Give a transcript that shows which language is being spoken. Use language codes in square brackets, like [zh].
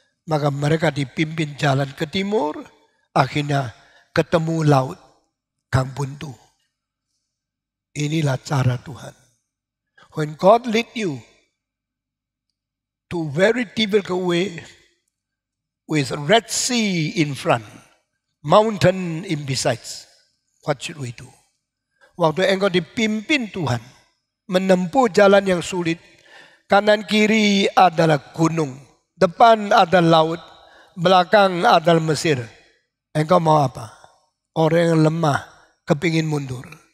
[id] Maka mereka dipimpin jalan ke timur, akhirnya ketemu laut, Kang Buntu. Inilah cara Tuhan. [en] When God lead you to very difficult way with Red Sea in front, mountain in besides, what should we do? [id] Waktu engkau dipimpin Tuhan, menempuh jalan yang sulit, kanan kiri adalah gunung, depan ada laut, belakang adalah Mesir. Engkau mau apa? Orang yang lemah, kepingin mundur.